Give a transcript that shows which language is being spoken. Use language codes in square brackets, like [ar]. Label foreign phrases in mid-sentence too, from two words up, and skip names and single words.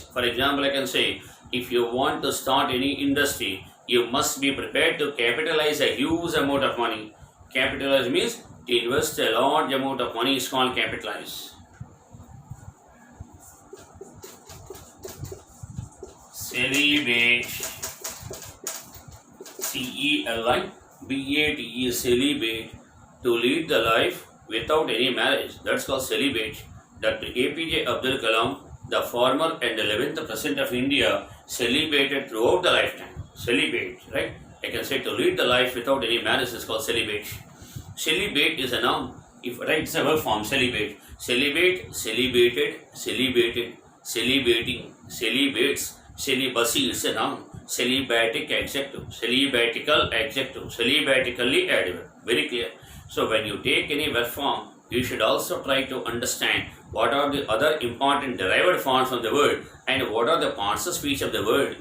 [en] For example, I can say, if you want to start any industry, you must be prepared to capitalize a huge amount of money. Capitalize means to invest a large amount of money is called capitalize. Celibate. C-E-L-I-B-A-T-E, celibate. To lead the life without any marriage. That's called celibate. Dr. A.P.J. Abdul Kalam, the former and 11th President of India, celibated throughout the lifetime. Celibate, right? I can say to lead the life without any marriage is called celibate. Celibate is a noun. If right, it's a verb form, celibate. Celibate, celibated, celibated, celibating, celibates, celibacy is a noun. Celibatic adjective, celibatical adjective, celibatically adverb. Very clear. So when you take any verb form, you should also try to understand what are the other important derived forms of the word and what are the parts of speech of the word.